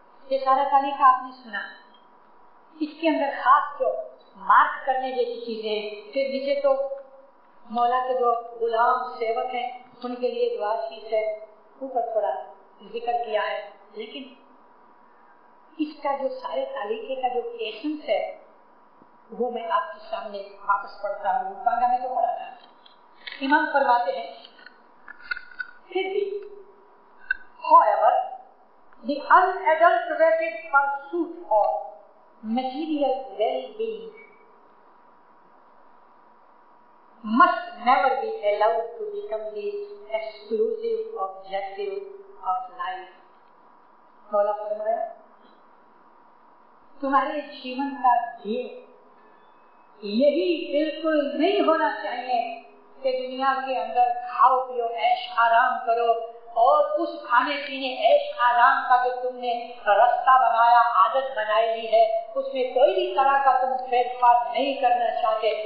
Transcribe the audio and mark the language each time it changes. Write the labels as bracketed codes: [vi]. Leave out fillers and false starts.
[hi] ये सारा तालीका आपने सुना। इसके अंदर खास जो मार्क करने जैसी चीजें हैं, फिर नीचे तो मौला के जो गुलाम सेवक हैं उनके लिए दुआ शीश है, ऊपर थोड़ा जिक्र किया है, लेकिन इसका जो सारे तालीके का जो एसेंस है वो मैं आपके सामने वापस पढ़ता हूँ। पांगा में तो पढ़ा था। इमाम फरमाते हैं, फिर भी [en] however the unadulterated pursuit of material well-being must never be allowed to become the exclusive objective of life. [hi] मौला फरमाया, तुम्हारे जीवन का ध्येय यही बिल्कुल नहीं होना चाहिए कि दुनिया के अंदर खाओ पियो ऐश आराम करो और उस खाने पीने ऐश आराम का जो तुमने रास्ता बनाया, आदत बनाई हुई है, उसमें कोई भी तरह का तुम फेरफार नहीं करना चाहते।